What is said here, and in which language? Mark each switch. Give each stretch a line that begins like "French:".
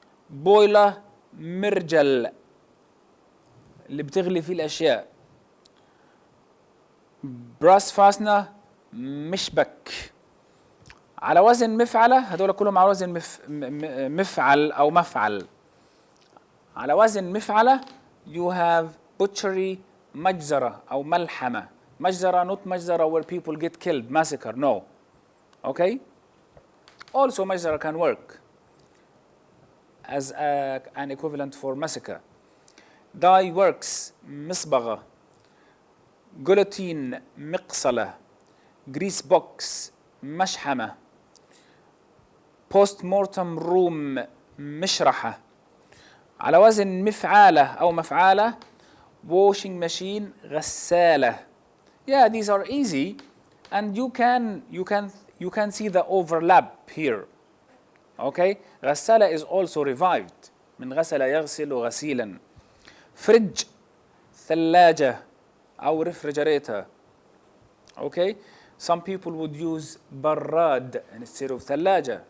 Arabic: بويلة مرجل اللي بتغلي فيه الأشياء.
English: brass fastener مشبك.
Arabic: على وزن مفعلة، هذول كلهم على وزن مفعل أو مفعل. على وزن مفعلة
English: you have butchery
Arabic: مجزرة أو ملحمة.
English: مجزرة not مجزرة where people get killed, massacre, no. Okay? Also مجزرة can work as an equivalent for massacre. dye works مصبغة. guillotine مقصلة. grease box مشحمة. post mortem room مشرحة.
Arabic: على وزن مفعالة أو مفعالة
English: washing machine
Arabic: غسالة.
English: Yeah, these are easy and you can see the overlap here. Okay, غسالة is also revived
Arabic: من غسل يغسل غسيلا.
English: fridge ثلاجة أو refrigerator. Okay, some people would use براد instead of ثلاجة.